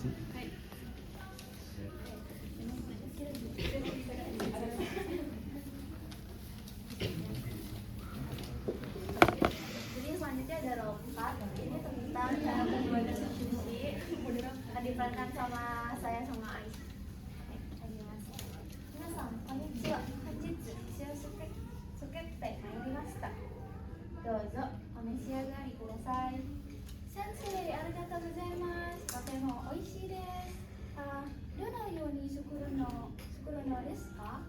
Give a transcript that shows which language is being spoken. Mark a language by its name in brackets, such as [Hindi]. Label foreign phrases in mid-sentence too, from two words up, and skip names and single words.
[Indonesian] Jadi selanjutnya ada lompat. Ini tentang cara membuat sushi. Diperankan sama saya sama Ais. [Japanese] みなさん、こんにちは. 本日寿司を作ってまいりました。どうぞお召し上がりください。先生、ありがとうございます。とても美味しいです。どのように作るのですか？